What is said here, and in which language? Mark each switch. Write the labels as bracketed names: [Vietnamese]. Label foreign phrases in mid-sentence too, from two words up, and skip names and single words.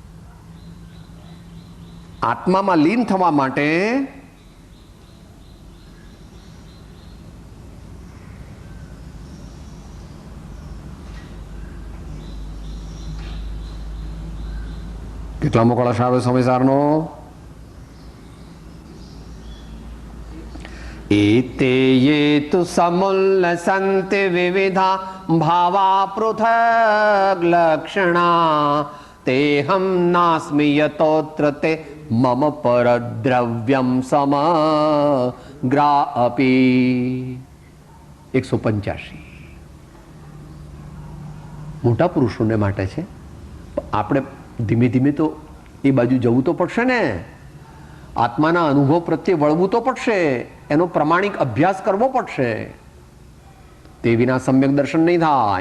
[Gujarati] આત્મામાં લીન થવા માટે કેટલામો કળશ આવે સમયસારનો? [Sanskrit] एते ये तु समुल्लसन्ति विविधा भावा पृथग् लक्षणा तेहं नास्मि यतोऽत्र ते मम परद्रव्यं समग्रा अपि. [Gujarati] 185 મોટા પુરુષોને માટે છે. આપણે ધીમે ધીમે તો એ બાજુ જવું તો પડશે ને. આત્માના અનુભવ પ્રત્યે વળવું તો પડશે, એનો પ્રમાણિક અભ્યાસ કરવો પડશે. તે વિના સમ્યક દર્શન નહીં થાય.